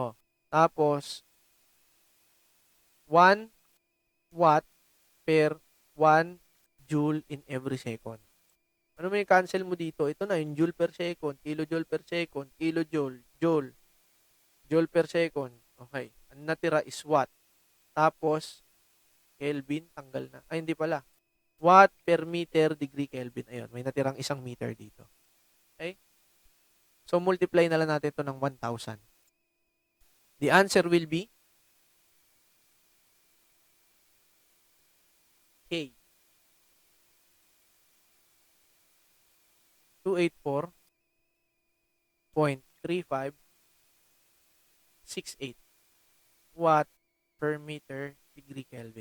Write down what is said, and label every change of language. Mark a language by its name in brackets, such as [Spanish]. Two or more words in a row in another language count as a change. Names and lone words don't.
[English] Tapos, 1 watt per 1 joule in every second. [Filipino] Ano may cancel mo dito? Ito na, yung [English] joule per second, kilojoule per second, kilojoule, joule, joule per second. [Filipino] Okay. Ang natira [English] is watt. [Filipino] Tapos, Kelvin, tanggal na. Ay, hindi pala. [English] Watt per meter degree Kelvin. [Filipino] Ayun, may natirang isang meter dito. Okay? So, multiply na lang natin ito ng 1,000. [English] The answer will be K. 284.3568 watt per meter degree Kelvin.